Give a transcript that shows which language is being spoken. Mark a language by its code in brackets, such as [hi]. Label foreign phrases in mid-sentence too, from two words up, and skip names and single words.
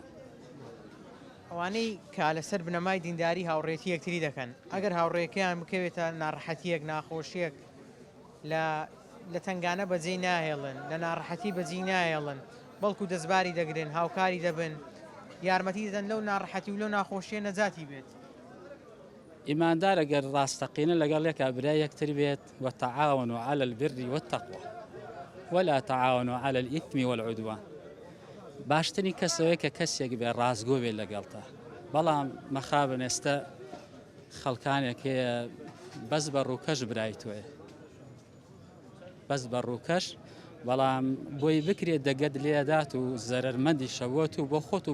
[ckb] ئەوانەی کە لەسەر بنەمای دینداری هاوڕێتی یەکتری دەکەن ئەگەر هاوڕێکیان بکەوێتە ناڕەحەتیەک ناخۆشیەک لە تنگانە بەجێ ناهێڵن لە ناڕەحەتی بەجێ ناهێڵن بەڵکو دەستباری دەگرن هاوکاری دەبن یارمەتی دەدەن لەو ناڕەحەتی و لەو ناخۆشیە نەجاتی بێت ئیماندار ئەگەر ڕاستەقینە لەگەڵ یەکە برای یەکتر بێت [ar] وتعاونوا على البر والتقوى ولا تعاونوا على الإثم والعدوان [ckb] باشترین کەسەوەی کە کەسێک بێ ڕازگۆ بێت لەگەڵتا بەڵام مەخابن ئێستا خەڵکانێک هەیە بەس بە ڕووکەش برای تۆیە بەس بە ڕووکەش بەڵام بۆی بکرێت دەگەت لێدات و زەرمەندی شەوت و بۆ خۆت و